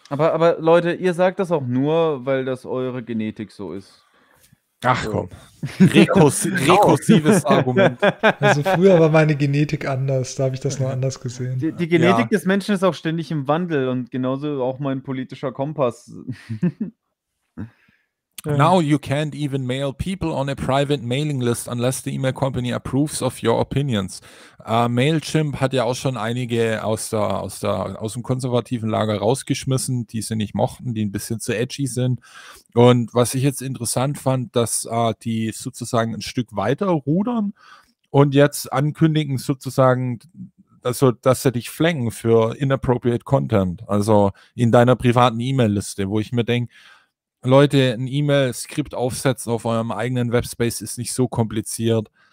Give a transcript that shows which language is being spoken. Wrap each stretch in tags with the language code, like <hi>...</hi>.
<de>Aber Leute, ihr sagt das auch nur, weil das eure Genetik so ist. Ach komm. Rekursives Argument. Also früher war meine Genetik anders. Da habe ich das nur anders gesehen. Die Genetik des Menschen ist auch ständig im Wandel und genauso auch mein politischer Kompass.</de> <en>Now you can't even mail people on a private mailing list unless the email company approves of your opinions.</en> <de>Mailchimp hat ja auch schon einige aus dem konservativen Lager rausgeschmissen, die sie nicht mochten, die ein bisschen zu edgy sind. Und was ich jetzt interessant fand, dass die sozusagen ein Stück weiter rudern und jetzt ankündigen sozusagen, also dass sie dich flanken für</de> <en>inappropriate content,</en> <de>also in deiner privaten E-Mail-Liste, wo ich mir denke, Leute, ein E-Mail-Skript aufsetzen auf eurem eigenen Webspace ist nicht so kompliziert.</de>